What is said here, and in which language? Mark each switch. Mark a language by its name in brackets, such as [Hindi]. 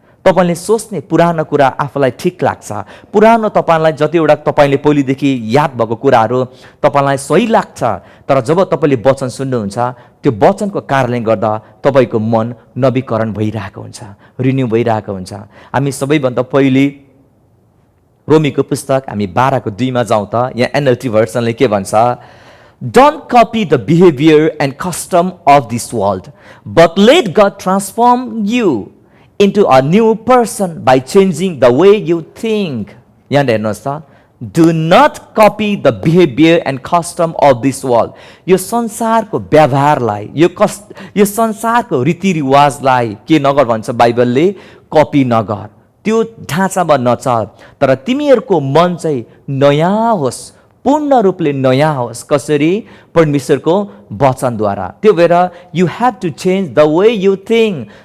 [Nepali] तपाईँले सोच्ने पुरानो कुरा आफूलाई ठिक लाग्छ, पुरानो तपाईँलाई जतिवटा तपाईँले पहिलेदेखि याद भएको कुराहरू तपाईँलाई सही लाग्छ, तर जब तपाईँले वचन सुन्नुहुन्छ त्यो वचनको कारणले गर्दा तपाईँको मन नवीकरण भइरहेको हुन्छ, रिन्यू भइरहेको हुन्छ। हामी सबैभन्दा पहिले रोमीको पुस्तक हामी 12:2 जाउँ त। यहाँ एनएलटी भर्सनले के भन्छ? [English] Don't copy the behavior and custom of this world, but let God transform you into a new person by changing the way you think. [Nepali] यहाँ हेर्नुहोस् त, [English] do not copy the behavior and custom of this world. [Nepali] यो संसारको व्यवहारलाई, यो संसारको रीतिरिवाजलाई के नगर भन्छ बाइबलले? कपी नगर, त्यो ढाँचामा नचल, तर तिमीहरूको मन चाहिँ नयाँ होस्, पूर्ण रूपले नयाँ होस्। कसरी? परमेश्वरको वचनद्वारा। त्यो भएर [English] You have to change the way you think.